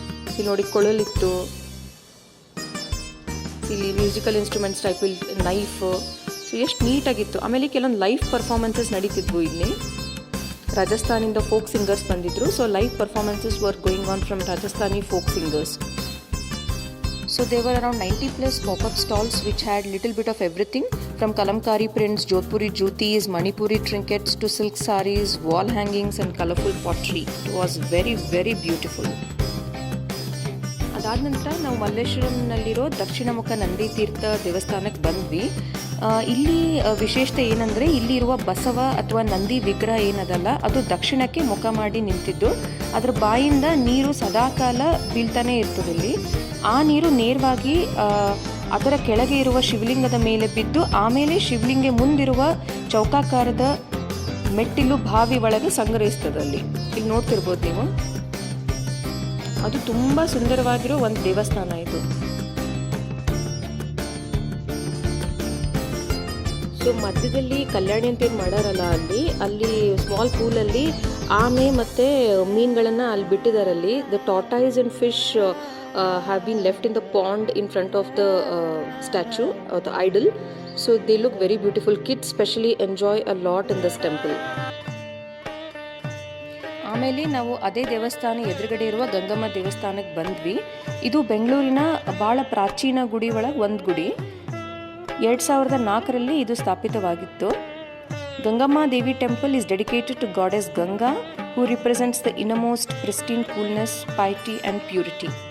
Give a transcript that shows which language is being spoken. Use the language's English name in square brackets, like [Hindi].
[Kannada] ಇಲ್ಲಿ ನೋಡಿ ಕೊಳಲಿತ್ತು, ಇಲ್ಲಿ ಮ್ಯೂಸಿಕಲ್ ಇನ್ಸ್ಟ್ರೂಮೆಂಟ್ಸ್ ಟೈಪ್, ಇಲ್ಲಿ ನೈಫ್, ಸೊ ಎಷ್ಟು ನೀಟಾಗಿತ್ತು. ಆಮೇಲೆ ಕೆಲವೊಂದು ಲೈವ್ ಪರ್ಫಾರ್ಮೆನ್ಸಸ್ ನಡೀತಿದ್ವು ಇಲ್ಲಿ. ರಾಜಸ್ಥಾನಿಂದ ಫೋಕ್ ಸಿಂಗರ್ಸ್ ಬಂದಿದ್ರು. [English] So live performances were going on from Rajasthani folk singers. So there were around 90 plus pop-up stalls which had little bit of everything from kalamkari prints, Jodhpuri jutis, Manipuri trinkets to silk sarees, wall hangings and colorful pottery. It was very very beautiful. [Kannada] ಅದಾದ ನಂತರ ನಾವು ಮಲ್ಲೇಶ್ವರಂನಲ್ಲಿರೋ ದಕ್ಷಿಣಮುಖ ನಂದಿ ತೀರ್ಥ ದೇವಸ್ಥಾನಕ್ಕೆ ಬಂದ್ವಿ. ಇಲ್ಲಿ ವಿಶೇಷತೆ ಏನಂದರೆ, ಇಲ್ಲಿರುವ ಬಸವ ಅಥವಾ ನಂದಿ ವಿಗ್ರಹ ಏನದಲ್ಲ ಅದು ದಕ್ಷಿಣಕ್ಕೆ ಮುಖ ಮಾಡಿ ನಿಂತಿದ್ದು, ಅದರ ಬಾಯಿಂದ ನೀರು ಸದಾಕಾಲ ಬೀಳ್ತಾನೆ ಇರ್ತದೆ. ಇಲ್ಲಿ ಆ ನೀರು ನೇರವಾಗಿ ಅದರ ಕೆಳಗೆ ಇರುವ ಶಿವಲಿಂಗದ ಮೇಲೆ ಬಿದ್ದು ಆಮೇಲೆ ಶಿವಲಿಂಗ ಮುಂದಿರುವ ಚೌಕಾಕಾರದ ಮೆಟ್ಟಿಲು ಬಾವಿ ಒಳಗೆ ಸಂಗ್ರಹಿಸ್ತದಲ್ಲಿ. ಇಲ್ಲಿ ನೋಡ್ತಿರ್ಬೋದು ನೀವು, ಅದು ತುಂಬ ಸುಂದರವಾಗಿರೋ ಒಂದು ದೇವಸ್ಥಾನ ಇದು. ಸೊ ಮಧ್ಯದಲ್ಲಿ ಕಲ್ಯಾಣಿ ಅಂತ ಏನು ಮಾಡಾರಲ್ಲ, ಅಲ್ಲಿ ಸ್ಮಾಲ್ ಪೂಲಲ್ಲಿ ಆಮೆ ಮತ್ತು ಮೀನುಗಳನ್ನು ಅಲ್ಲಿ ಬಿಟ್ಟಿದ್ದಾರಲ್ಲಿ. [English] The tortoise and fish have been left in the pond in front of the statue or the idol. So they look very beautiful. Kids especially enjoy a lot in this temple. [Kannada] ಆಮೇಲೆ ನಾವು ಅದೇ ದೇವಸ್ಥಾನ ಎದುರುಗಡೆ ಇರುವ ಗಂಗಮ್ಮ ದೇವಸ್ಥಾನಕ್ಕೆ ಬಂದ್ವಿ. ಇದು ಬೆಂಗಳೂರಿನ ಭಾಳ ಪ್ರಾಚೀನ ಗುಡಿ ಒಳಗೆ ಒಂದು ಗುಡಿ. 2004ರಲ್ಲಿ ಇದು ಸ್ಥಾಪಿತವಾಗಿತ್ತು. [English] Gangamma Devi temple is dedicated to goddess Ganga, who represents the innermost pristine coolness, piety and purity.